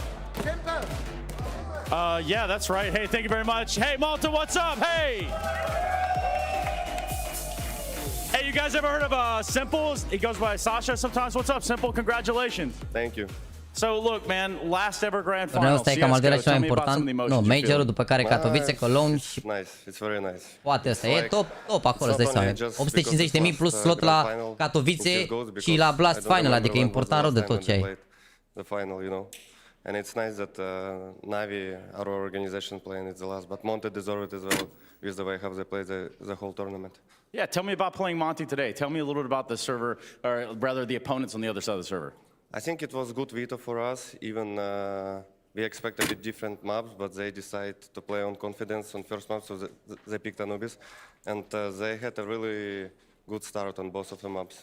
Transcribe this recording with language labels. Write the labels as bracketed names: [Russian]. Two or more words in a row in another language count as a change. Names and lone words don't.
[English] Yeah, that's right. Hey, thank you very much. Hey, Malta, what's up? Hey! Hey, you guys ever heard of Simple? He goes by Sasha sometimes. What's up, Simple? Congratulations. Thank you. So, look, man, last ever grand final. [Romanian] Turneul ăsta e cam al doilea cel mai important. Nu, majorul, după care Katowice, Cologne și... [English] Nice, it's very nice. [Romanian] Poate ăsta e top acolo, îți dai seama. 850.000 plus slot la Katowice și la Blast Final, adică e important rău de tot ce ai. [English] The final, you know. And it's nice that NaVi, our organization, playing it the last, but Monte deserved it as well with the way how they played the whole tournament. Yeah, tell me about playing Monte today. Tell me a little bit about the server, or rather the opponents on the other side of the server. I think it was good veto for us. Even we expect a bit different maps, but they decided to play on confidence on first map, so they picked Anubis, and they had a really good start on both of the maps.